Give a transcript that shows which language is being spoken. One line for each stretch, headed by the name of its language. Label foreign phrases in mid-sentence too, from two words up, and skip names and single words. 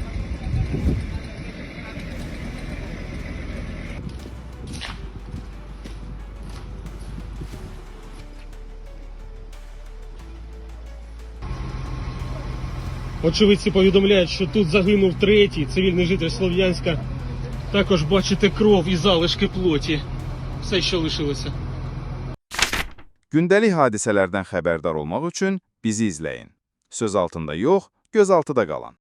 Ukrainian: Очевидці повідомляють, що тут загинув третій цивільний житель Слов'янська. Також бачите кров і залишки плоті. Все, що лишилося.
Azerbaijani: Gündəlik hadisələrdən xəbərdar olmaq üçün bizi izləyin. Söz altında yox, göz altıda qalın.